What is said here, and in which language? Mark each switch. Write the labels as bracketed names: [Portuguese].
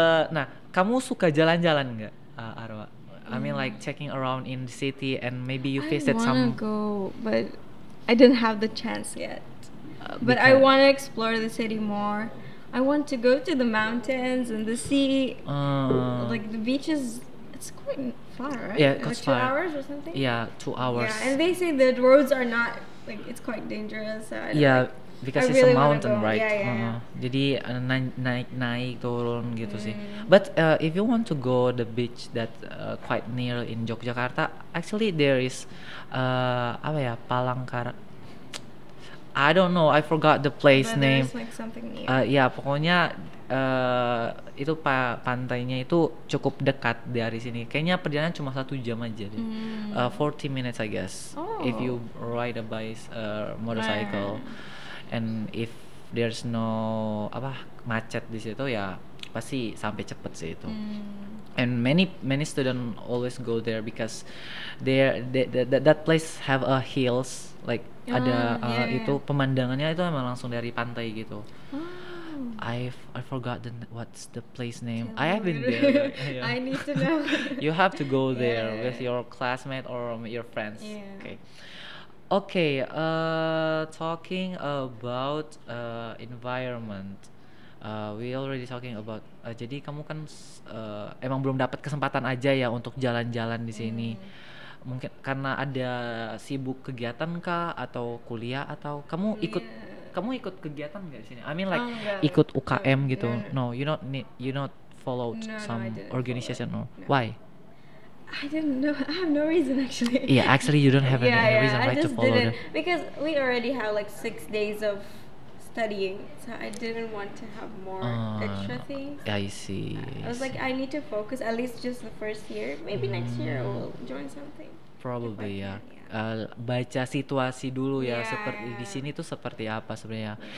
[Indonesian] Nah, kamu suka jalan-jalan nggak, Arwa? [English] I mean, like checking around in the city, and maybe you visit some. I wanna go, but I didn't have the chance yet. But I want to explore the city more. I want to go to the mountains and the sea. Like the beaches, it's quite far, right? Yeah, like 2 far. hours or something. Yeah, 2 hours. Yeah, and they say the roads are not like, it's quite dangerous. So because it's a mountain, right? [Indonesian] Jadi naik turun gitu sih. [English] But if you want to go the beach that quite near in Yogyakarta, actually there is Palangkaraya. I don't know, I forgot the place name. Like something near. [Indonesian] Pokoknya itu pantainya itu cukup dekat dari sini. Kayaknya perjalanan cuma 1 jam aja deh. [English] 40 minutes I guess. If you ride a motorcycle. And if there's no macet [Indonesian] di situ, ya pasti sampai cepet sih itu. [English] And many students always go there because that place have a hills, like [Indonesian] ada itu pemandangannya itu emang langsung dari pantai gitu. [English] I forgot what's the place name. I have been there. I need to know. You have to go there with your classmate or your friends. Okay, talking about environment. We already talking about. [Indonesian] Jadi kamu kan emang belum dapat kesempatan aja ya untuk jalan-jalan di sini. Mungkin karena ada sibuk kegiatan kah atau kuliah, atau kamu ikut kegiatan nggak di sini? [English] I mean like [Indonesian] ikut UKM gitu. [English] No, you not followed some organization or why? I didn't know. I have no reason actually. Yeah, actually you don't have any reason right to follow them. Because we already have like 6 days of studying, so I didn't want to have more extra things. I see. I was like, I need to focus at least just the first year. Maybe next year I will join something. Probably [Indonesian] ya. Baca situasi dulu ya, seperti di sini tuh seperti apa sebenarnya.